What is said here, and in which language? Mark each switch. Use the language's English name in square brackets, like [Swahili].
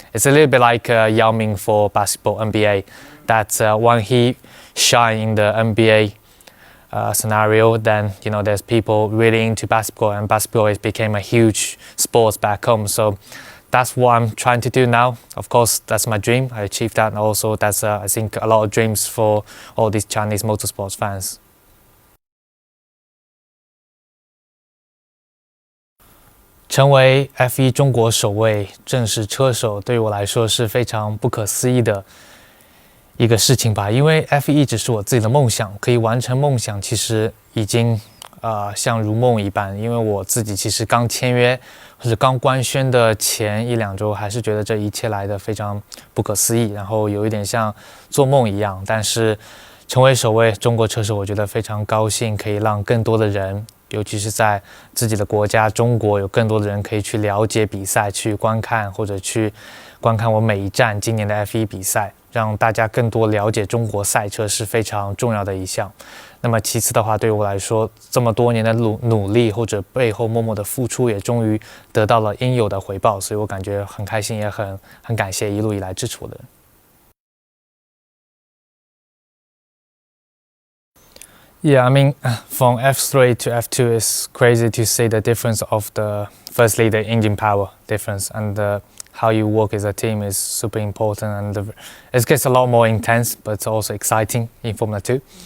[English] It's a little bit like Yao Ming for basketball, NBA. That when he shine in the NBA scenario, then there's people really into basketball, and basketball became a huge sport back home. So that's what I'm trying to do now. Of course, that's my dream. I achieved that, and also that's I think a lot of dreams for all these Chinese motorsports fans. [Chinese] 成为 F1 中国首位正式车手，对于我来说是非常不可思议的一个事情吧。因为 F1 一直是我自己的梦想，可以完成梦想，其实已经像如梦一般。因为我自己其实刚签约或者刚官宣的前1-2周，还是觉得这一切来得非常不可思议，然后有一点像做梦一样。但是成为首位中国车手，我觉得非常高兴，可以让更多的人，尤其是在自己的国家中国，有更多的人可以去了解比赛，去观看或者去观看我每一站今年的 F1 比赛，让大家更多了解中国赛车是非常重要的一项。那么其次的话，对于我来说，这么多年的努力或者背后默默的付出，也终于得到了应有的回报，所以我感觉很开心，也很感谢一路以来支持我的人。 [English] Yeah, I mean, from F3 to F2, it's crazy to see the difference of firstly, the engine power difference, and how you work as a team is super important, and it gets a lot more intense, but it's also exciting in Formula 2.